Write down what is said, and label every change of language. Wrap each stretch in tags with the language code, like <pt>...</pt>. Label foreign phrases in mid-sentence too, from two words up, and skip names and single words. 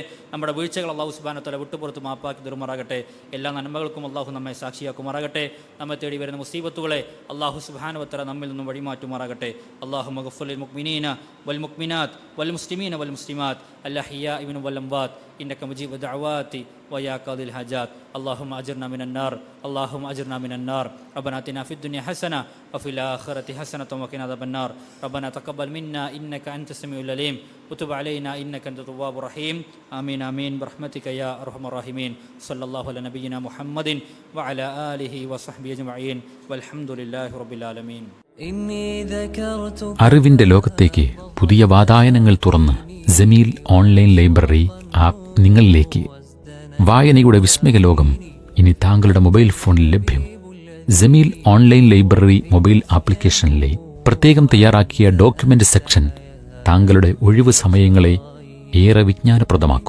<ml>നമ്മുടെ വീഴ്ചകൾ</ml> <ar>الله سبحانه وتعالى</ar> <ml>വിട്ടുപുറത്ത് മാപ്പാക്കി തരുമാറാകട്ടെ. എല്ലാ നന്മകൾക്കും അള്ളാഹു നമ്മെ സാക്ഷിയാക്കുമാറാകട്ടെ. നമ്മെ തേടി വരുന്ന മുസീബത്തുകളെ</ml> <ar>الله سبحانه وتعالى</ar> <ml>നമ്മിൽ നിന്നും വഴിമാറ്റുമാറാകട്ടെ.</ml> <ar>اللهم اغفر للمؤمنين والمؤمنات والمسلمين والمسلمات الأحياء منهم والأموات إنك مجيب الدعوات ويا قاضي الحاجات اللهم أجرنا من النار اللهم أجرنا من النار ربنا آتنا في الدنيا حسنة وفي الآخرة حسنة وقنا عذاب النار ربنا تقبل منا إنك أنت السميع العليم وتب علينا إنك أنت التواب الرحيم آمين آمين برحمتك يا أرحم الراحمين صلى الله على نبينا محمد وعلى آله وصحبه أجمعين والحمد لله رب العالمين.</ar> <ml>അറിവിന്റെ ലോകത്തേക്ക് പുതിയ വാതായനങ്ങൾ തുറന്ന് ജമീൽ ഓൺലൈൻ ലൈബ്രറി ആപ്പ് നിങ്ങളിലേക്ക്. വായനയുടെ വിസ്മയ ലോകം ഇനി താങ്കളുടെ</ml> <en>mobile phone</en> <ml>ലഭ്യം. ജമീൽ ഓൺലൈൻ ലൈബ്രറി</ml> <en>mobile application</en> <ml>പ്രത്യേകം തയ്യാറാക്കിയ</ml> <en>document section</en> <ml>താങ്കളുടെ ഒഴിവു സമയങ്ങളെ ഏറെ വിജ്ഞാനപ്രദമാക്കും.</ml>